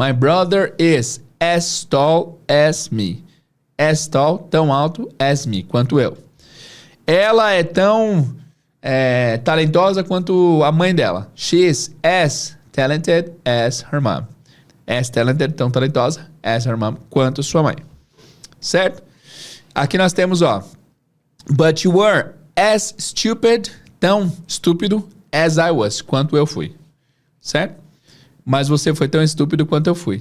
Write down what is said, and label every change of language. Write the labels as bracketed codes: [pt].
[en] My brother is as tall as me. As tall, [pt] tão alto [en] as me, [pt] quanto eu. Ela é tão talentosa quanto a mãe dela. [en] She is as talented as her mom. As talented, [pt] tão talentosa [en] as her mom, [pt] quanto sua mãe. Certo? Aqui nós temos, [en] But you were as stupid, [pt] tão estúpido, [en] as I was, [pt] quanto eu fui. Certo? Mas você foi tão estúpido quanto eu fui.